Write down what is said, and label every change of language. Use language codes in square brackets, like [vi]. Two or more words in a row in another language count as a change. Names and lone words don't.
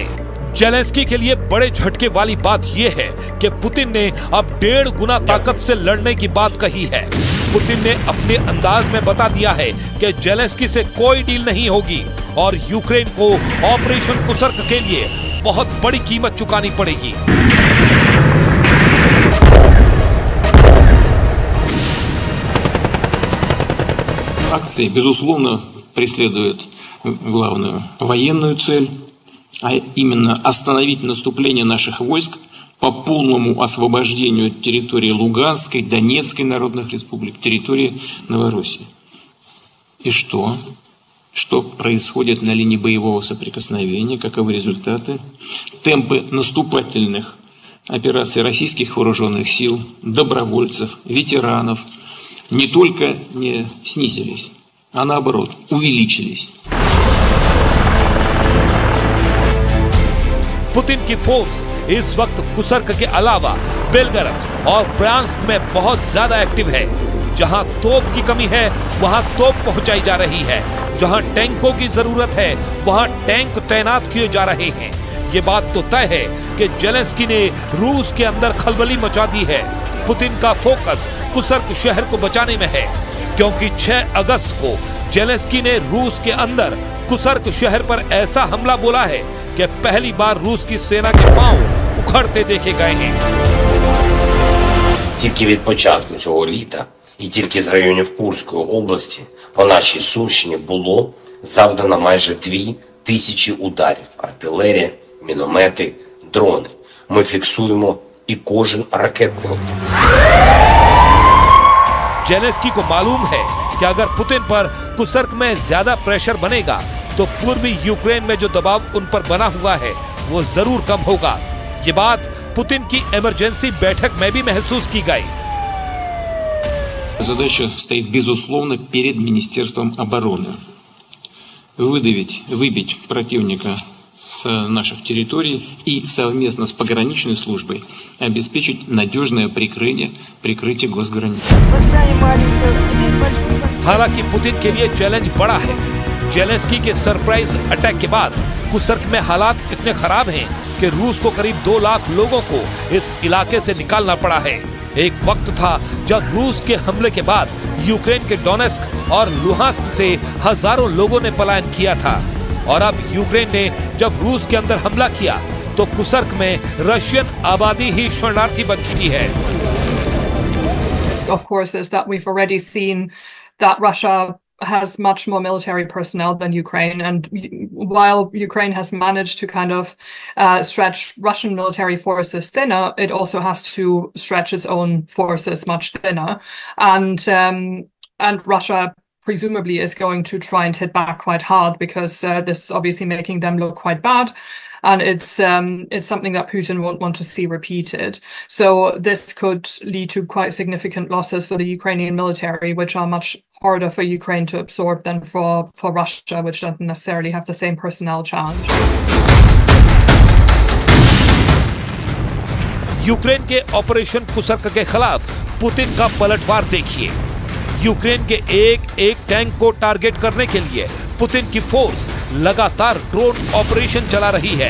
[hi] जेलेंस्की के लिए बड़े झटके वाली बात यह है कि पुतिन ने अब 1.5 गुना ताकत से लड़ने की बात कही है। पुतिन ने अपने अंदाज में बता दिया है कि जेलेंस्की से कोई डील नहीं होगी और यूक्रेन को ऑपरेशन कुसर्क के लिए बहुत बड़ी कीमत चुकानी पड़ेगी। [ru] Акции, безусловно, преследуют главную военную цель, а именно остановить наступление наших войск по полному освобождению территории Луганской, Донецкой народных республик, территории Новороссии. И что? Что происходит на линии боевого соприкосновения? Каковы результаты? Темпы наступательных операций российских вооруженных сил, добровольцев, ветеранов не только не снизились, а наоборот увеличились. [hi] पुतिन की फोर्स इस वक्त कुसर्क के अलावा बेलगरद और ब्रांस्क में बहुत ज्यादा एक्टिव है। जहां तोप की कमी है वहां तोप पहुंचाई जा रही है, जहां टैंकों की जरूरत है वहां टैंक तैनात किए जा रहे हैं। ये बात तो तय है कि जेलेंस्की ने रूस के अंदर खलबली मचा दी है। पुतिन का फोकस कुसर्क शहर को बचाने में है, क्योंकि 6 अगस्त को जेलेंस्की ने रूस के अंदर कुसर्क शहर पर ऐसा हमला बोला है कि पहली बार रूस की सेना के पांव उखड़ते देखे गए हैं। [uk] Тільки від початку цього літа і тільки з районів Курської області по нашій Сумщині було завдано майже 2000 ударів. Артилерія, міномети, дрони. Ми фіксуємо і кожен ракетний удар. [hi] जेलेंस्की को मालूम है कि अगर पुतिन पर कुसर्क में ज्यादा प्रेशर बनेगा तो पूर्वी यूक्रेन में जो दबाव उन पर बना हुआ है वो जरूर कम होगा। ये बात पुतिन की इमरजेंसी बैठक में भी महसूस की गई। [ru] Задача стоит, безусловно, перед Министерством обороны. Выбить противника с наших территорий и совместно с пограничной службой обеспечить надежное прикрытие госграниц. [hi] हालांकि पुतिन के लिए चैलेंज बड़ा है। जेलेंस्की के [en] surprise attack [hi] के बाद कुसर्क में हालात इतने खराब हैं कि रूस को करीब 2 लाख लोगों को इस इलाके से निकालना पड़ा है। एक वक्त था जब रूस के हमले के बाद यूक्रेन के डोनेस्क और लुहांस्क से हजारों लोगों ने पलायन किया था, और अब यूक्रेन ने जब रूस के अंदर हमला किया तो कुसर्क में रशियन आबादी ही शरणार्थी बन चुकी है। [en] Of course, is that we've already seen that Russia has much more military personnel than Ukraine, and while Ukraine has managed to kind of stretch Russian military forces thinner, it also has to stretch its own forces much thinner, and Russia presumably is going to try and hit back quite hard, because this is obviously making them look quite bad, and it's something that Putin won't want to see repeated. So this could lead to quite significant losses for the Ukrainian military, which are much harder for Ukraine to absorb than for Russia, which doesn't necessarily have the same personnel challenge. [hi] यूक्रेन के ऑपरेशन कुसर्क के खिलाफ पुतिन का पलटवार देखिए। यूक्रेन के एक टैंक को टारगेट करने के लिए पुतिन की फोर्स लगातार [en] drone operation [hi] चला रही है।